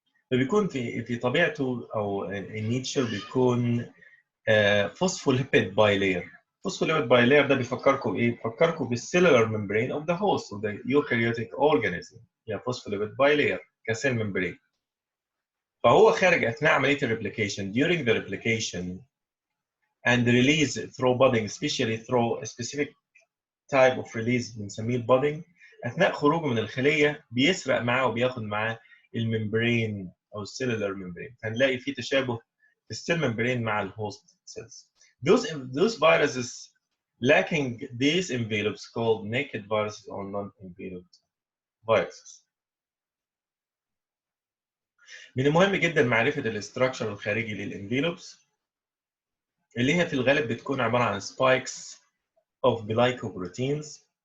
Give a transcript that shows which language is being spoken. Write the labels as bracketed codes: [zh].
[ar] فبيكون في طبيعته او النيتشر بيكون فوسفوليبيد باي لاير. [en] phospholipid bilayer [ar] ده بيفكركم بايه؟ بيفكركم [en] بالسيلولار membrane of the host of the eukaryotic organism. يعني phospholipid bilayer كسيل membrane. [ar] فهو خارج اثناء عمليه [en] الريبليكيشن during the replication and release through budding, especially through a specific type of release [ar] بنسميه البادنج. اثناء خروجه من الخليه بيسرق معاه وبياخد معاه الممبرين او السيلولار ممبرين. فنلاقي في تشابه في السيل ممبرين مع الهوست سيلز. [en] Those viruses lacking these envelopes called naked viruses or non-enveloped viruses. [ar] من المهم جدا معرفه الاستراكشر الخارجي للانفيلوبس اللي هي في الغالب بتكون عباره عن [en] spikes of glycoproteins.